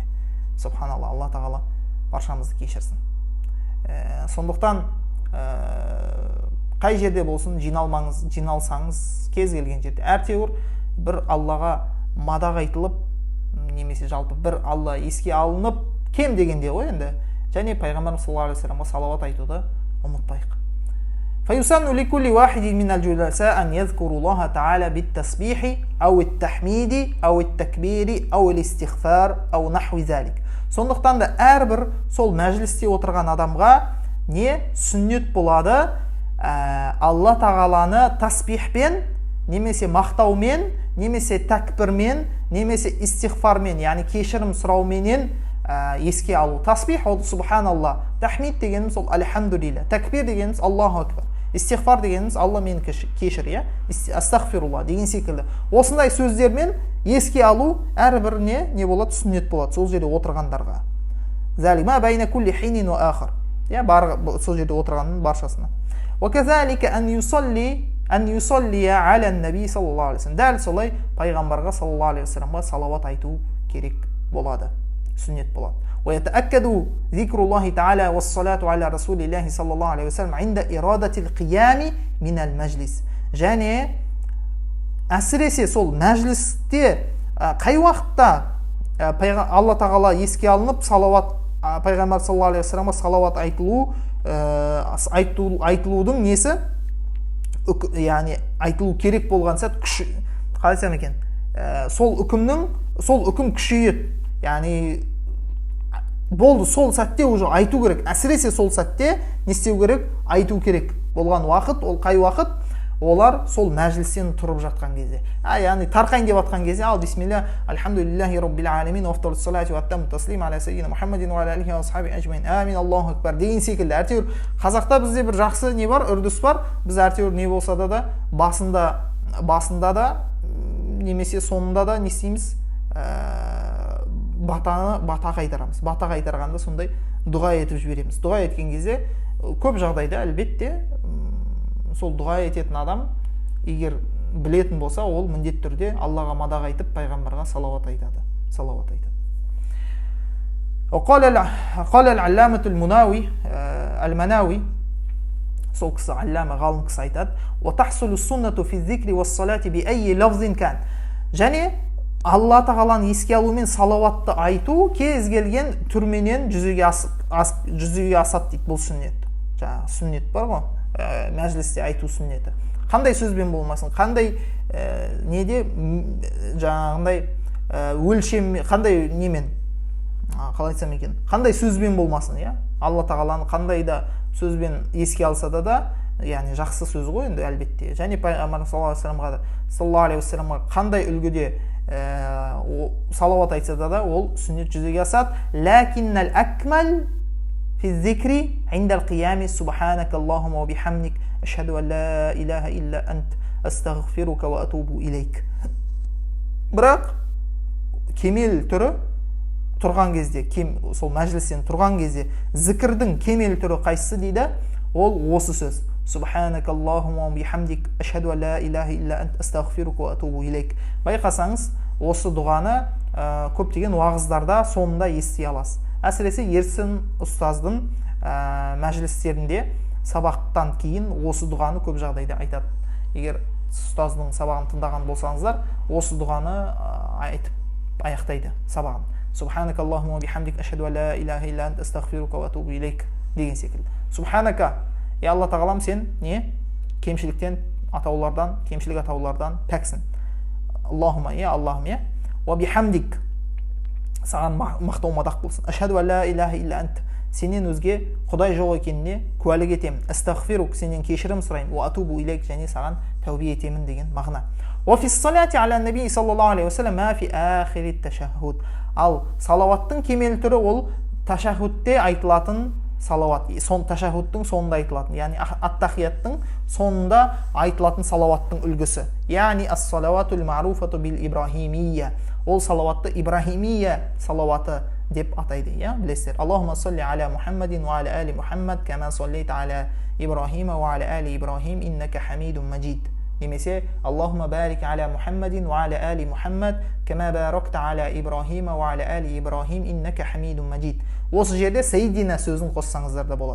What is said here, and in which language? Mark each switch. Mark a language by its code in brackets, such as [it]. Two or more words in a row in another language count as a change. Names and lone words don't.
[kk] Субханалла, Алла тағала баршамызды кешірсін. Сондықтан қай жерде болсын жиналсаңыз, кез келген жерде әйтеуір бір Аллаға мадақ айтылып, немесе жалпы бір Алла еске алынып, кем дегенде ғой енді, және пайғамбарымыз [ar] صلى الله عليه وسلم [kk] салауат айтуды ұмытпайық. [ar] فيسن لكل واحد من الجلساء أن يذكر الله تعالى بالتسبيح أو التحميد أو التكبير أو الاستغفار أو نحو ذلك. [kk] Сондықтан да әрбір сол мәжілісте отырған адамға не сүннет болады? Алла тағаланы тасбихпен, немесе мақтаумен, немесе тәкбірмен, немесе истихфармен, яғни кешірім сұрауменен еске алу. Тасбих ол субханалла, тахмид дегеніміз ол альхамдулилля, такбир дегеніміз [ar] الله أكبر, [kk] истихфар дегеніміз Алла мені кешір, астағфирулла деген секілді. Осындай сөздермен еске алу әрбір не болады? Сүннет болады сол жерде отырғандарға. [ar] ذلك بين كل حين وآخر. [kk] Сол жерде отырғанның баршасына. [ar] وكذلك أن يصلي على النبي صلى الله عليه وسلم. [kk] Дәл солай пайғамбарға [ar] صلى الله عليه وسلم [kk] салауат айту керек болады, сүннет болады. [ar] ويتأكد ذكر الله تعالى والصلاة على رسول الله صلى الله عليه وسلم عند إرادة القيام من المجلس. [kk] және әсіресе сол мәжілісте қай уақытта Алла тағала еске алынып, салауат пайғамбар [ar] صلى الله عليه وسلم [kk] салауат айтылудың несі, яғни айтылу керек болған сәт күші, қалай айтсам екен, сол үкім күшейеді, яғни болды, сол сәтте уже айту керек. Әсіресе сол сәтте не істеу керек? Айту керек болған уақыт, ол қай уақыт? Олар сол мәжілістен тұрып жатқан кезде, яғни тарқайын деп жатқан кезде, ал [ar] بسم الله، الحمد لله رب العالمين، أفضل الصلاة وأتم التسليم على سيدنا محمد وعلى آله وأصحابه أجمعين، آمين، الله أكبر [kk] деген секілді. Әйтеуір қазақта бізде бір жақсы не бар, үрдіс бар. Біз әйтеуір не болса да басында да немесе соңында да не істейміз? Бата қайтарамыз. Бата қайтарғанда сондай дұға етіп жібереміз. Дұға еткен кезде көп жағдайда әлбетте сол дұға ететін адам егер білетін болса, ол міндетті түрде Аллаға мадақ айтып, пайғамбарға салауат айтады. [ar] قال العلامة المناوي, [kk] сол кісі аллама ғалым кісі айтады: [ar] وتحصل السنة في الذكر والصلاة بأي لفظ كان. [kk] және Алла тағаланы еске алумен салауатты айту кез келген түрменен жүзеге асады дейді. Бұл сүннет. Жаңағы сүннет бар ғой, мәжілісте айту сүннеті. Қандай сөзбен болмасын, қандай неде жаңағындай өлшем, қандай немен, қалай айтсам екен, қандай сөзбен болмасын, Алла тағаланы қандай да сөзбен еске алса да, яғни жақсы сөз ғой енді әлбетте. Және пайғамбар [ar] صلى الله عليه وسلم [kk] қандай үлгіде салауат айтса да, ол сүннет жүзеге асады. [ar] لكن الأكمل في الذكر عند القيام سبحانك اللهم وبحمدك أشهد أن لا إله إلا أنت أستغفرك وأتوب إليك. [kk] Бірақ кемел түрі тұрған кезде, сол мәжілістен тұрған кезде зікірдің кемел түрі қайсысы дейді? Ол осы сөз: [ar] سبحانك اللهم وبحمدك أشهد أن لا إله إلا أنت أستغفرك وأتوب إليك. [kk] Байқасаңыз, осы дұғаны көптеген уағыздарда соңында ести аласыз. Әсіресе ерсін ұстаздың мәжілістерінде сабақтан кейін осы дұғаны көп жағдайда айтады. Егер ұстаздың сабағын тыңдаған болсаңыздар, осы дұғаны айтып аяқтайды сабағын. [ar] سبحانك اللهم بحمدك أشهد أن لا إله إلا أنت أستغفرك وأتوب إليك [kk] деген секілді. Субханака, Алла тағалам, сен не? кемшіліктен атаулардан, кемшілік атаулардан пәксін. [ar] اللهم، اللهم، وبحمدك, [kk] саған мақтау мадақ болсын. [ar] أشهد لا إله إلا أنت, [kk] сенен өзге Құдай жоқ екеніне куәлік етемін. Астағфирук, сенен кешірім сұраймын. [ar] وأتوب إليك, [kk] және саған тәубе етемін деген мағына. [ar] وفي الصلاة على النبي صلى الله عليه وسلم ما في آخر التشهد. [kk] Ал салауаттың кемел түрі ол ташаххудте айтылатын салауат. Сон ташаххудтың соңында айтылатын, яғни ат-тахияттың соңында айтылатын салауаттың үлгісі. [ar] Яғни الصلوات المعروفة بالإبراهيمية. [kk] Ол салауатты ибрахимия салауаты деп атайды, білесіздер. [ar] اللهم صل على محمد وعلى آل محمد، كما صليت على إبراهيم وعلى آل إبراهيم، إنك حميد مجيد. Немесе اللهم بارك على محمد وعلى آل محمد، كما باركت على إبراهيم وعلى آل إبراهيم، إنك حميد مجيد. [kk] Осы жерде Сейдина сөзін қоссаңыздар да болады.